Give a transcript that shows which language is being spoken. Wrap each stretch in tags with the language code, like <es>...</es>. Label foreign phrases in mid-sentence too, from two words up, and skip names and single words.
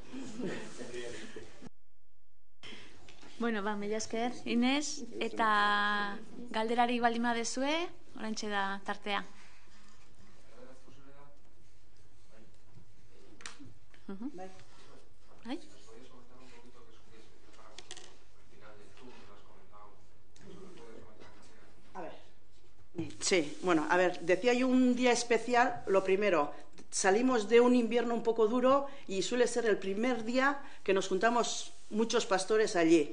<eu>Bueno, mila esker, Inez, eta galderari baldin badezue, oraintxe da tartea. Bai?</eu> <es>Sí, bueno, a ver, decía yo un día especial, lo primero, salimos de un invierno un poco duro y suele ser el primer día que nos juntamos muchos pastores allí.</es>